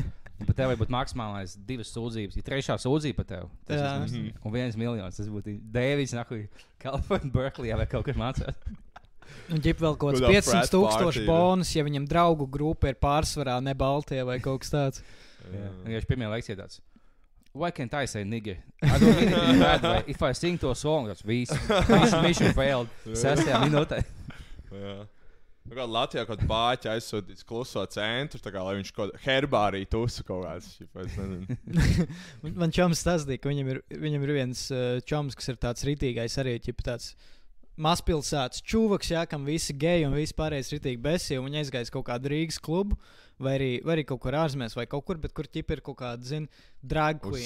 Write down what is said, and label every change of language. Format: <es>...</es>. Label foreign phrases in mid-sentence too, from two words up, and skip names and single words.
<lv>Bet tev var būt maksimālais 2 sūdzības, ja 3. sūdzība par tevi, un 1 miljons, tas būtu Deivids, Kalifornija, Berkeleyā vai kaut kur mācās. Un ģip vēl kaut kāds 500,000 bonus, ja viņam draugu grupa ir pārsvarā ne Baltie vai kaut kas tāds. Vienkārši pirmajā lekcijā tāds.</lv> <en>Why can't I say nigga? I don't mean it in a bad way. If I sing to a song, that's mission failed.</en> <lv>6. minūtē. Kā Latvijā kaut kāda bāķa aizsūtīts kluso centru, tā kā lai viņš kaut herbāriju tusu kaut kāds. Man čoms stāstīja, ka viņam ir viens čoms, kas ir tāds ritīgais arī, tāds mazpilsētas čūvaks, kam visi geji un visi pārējais ritīgi besī, un viņi aizgājis kaut kādu Rīgas klubu, vai arī kaut kur ārzemēs, vai kaut kur, bet kur ir kaut kāda,</lv> <en>drag queens.</en>